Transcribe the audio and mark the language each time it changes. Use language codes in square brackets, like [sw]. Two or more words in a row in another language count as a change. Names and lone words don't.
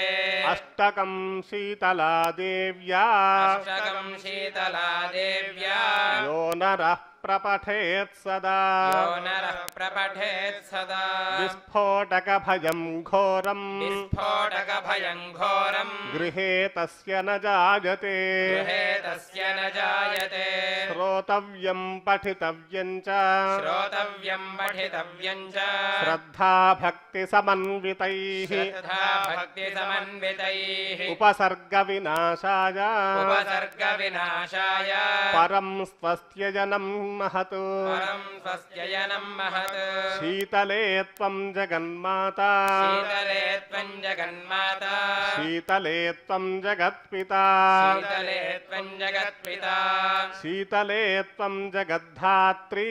[sa] అష్టకం శీతలా దేవ్యా అష్టకం శీతలా దేవ్యా యో నరః ప్రపఠేత్ సదా యో నరః ప్రపఠేత్ సదా విస్ఫోటకభయం ఘోరం విస్ఫోటకభయం ఘోరం గృహే తస్య న జాయతే గృహే తస్య న జాయతే శ్రోతవ్యం పఠితవ్యం చ శ్రోతవ్యం పఠితవ్యం చ శ్రద్ధా భక్తి సమన్వితైః శ్రద్ధా భక్తి సమన్వితైః ఉపసర్గ వినాశాయ ఉపసర్గ వినాశాయ పరం స్వస్త్యజనం महत् परं स्वस्त्ययनं महत् शीतले त्वं जगन्माता शीतले त्वं जगन्माता शीतले त्वं जगत्पिता शीतले त्वं जगत्पिता शीतले त्वं जगद्धात्री